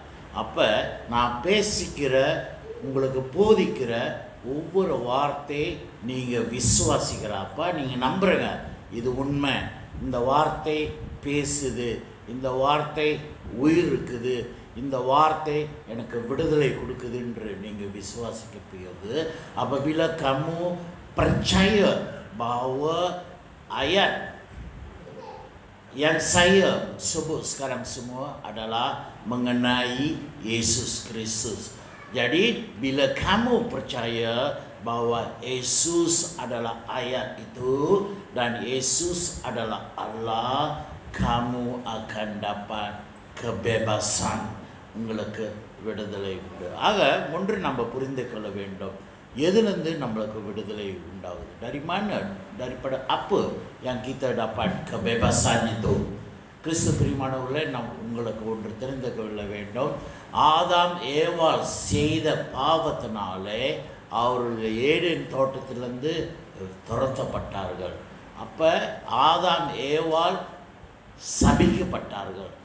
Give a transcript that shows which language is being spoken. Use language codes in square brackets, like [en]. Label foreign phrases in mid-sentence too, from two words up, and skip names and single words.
[ta] அப்போ நான் பேசிக்கிற உங்களுக்கு போதிக்கிற ஒவ்வொரு வார்த்தை நீங்கள் விசுவாசிக்கிறப்ப நீங்கள் நம்புறீங்க, இது உண்மை, இந்த வார்த்தை பேசுது, இந்த வார்த்தை உயிர் இருக்குது, இந்த வார்த்தை எனக்கு விடுதலை கொடுக்குது என்று நீங்கள் விசுவாசிக்க போகிறது. [ms] apabila kamu percaya bahwa ayat yang saya sebut sekarang semua adalah mengenai Yesus Kristus. Jadi bila kamu percaya bahwa Yesus adalah ayat itu dan Yesus adalah Allah, kamu akan dapat kebebasan. [ta] உங்களுக்கு விடுதலை உண்டு. ஆக ஒன்று நம்ம புரிந்து கொள்ள வேண்டும், எதிலிருந்து நம்மளுக்கு விடுதலை உண்டாகுது. [ms] dari mana, daripada apa yang kita dapat kebebasan itu. [ta] கிறிஸ்து பிரியமானவர்களே, நாம் உங்களுக்கு ஒன்று தெரிந்து கொள்ள வேண்டும். ஆதாம் ஏவாள் செய்த பாவத்தினாலே அவர்கள் ஏடேன் தோட்டத்திலிருந்து துரத்தப்பட்டார்கள். அப்போ ஆதாம் ஏவாள் சபிக்கப்பட்டார்கள்.